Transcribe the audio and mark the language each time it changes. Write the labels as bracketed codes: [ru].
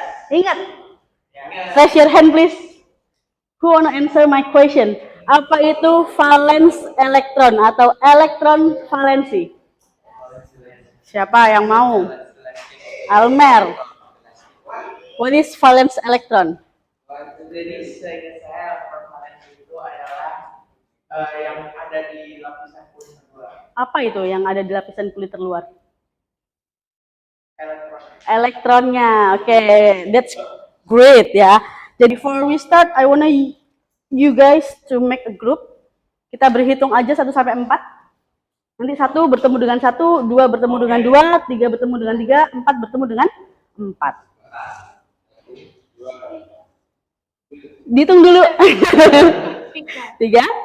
[id] Ingat? [en] Raise your hand please. Who wanna answer my question? [id] Apa itu valence electron atau elektron valensi? Siapa yang mau? [en] Almer. What is valence electron? [id] Jadi saya valensi itu adalah yang ada di lapisan kulit terluar. Apa itu yang ada di lapisan kulit terluar? Elektron. Elektronnya. Oke, [en] that's great [id] ya. [en] Jadi before we start, I wanna you guys to make a group. [id] Kita berhitung aja 1 sampai 4. Nanti 1 bertemu dengan 1, 2 bertemu dengan 2, 3 bertemu dengan 3, 4 bertemu dengan 4. Dihitung dulu. 3.